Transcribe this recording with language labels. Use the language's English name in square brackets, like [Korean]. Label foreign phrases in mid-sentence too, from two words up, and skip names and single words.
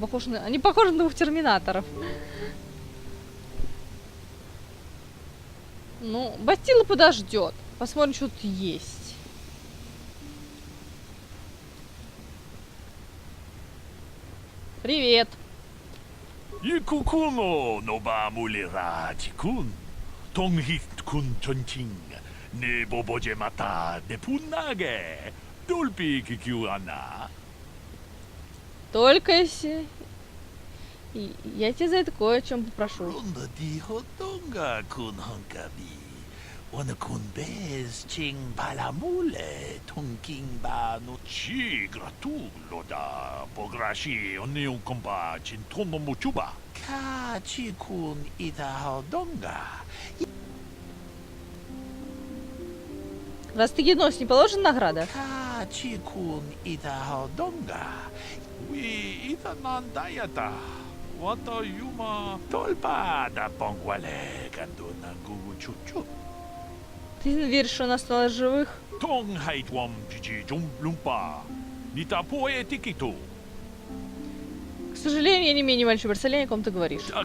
[Russian] Они похожи на двух терминаторов. Ну, Бастила подождет. Посмотрим, что тут есть. Привет. Икукуно ноба мулератикун. Тонгхит-кун чончин. Не бобоже мата не пуннаге. Дольпи кикюана. Только если... Я тебя за это кое о чем попрошу. Он кунбез чин баламуле тункин ба ночи гратулода пограши он комба чин тоно мучуба качи кун ида донга. Раз ты генос, не положена награда? Качи кун ида донга. Уи ида нандаята. Вата юма толпа да понгвале кандуна гугу чучу. Ты веришь, что он осталось живых? К сожалению, я не имею ни большого представления, о ком ты говоришь.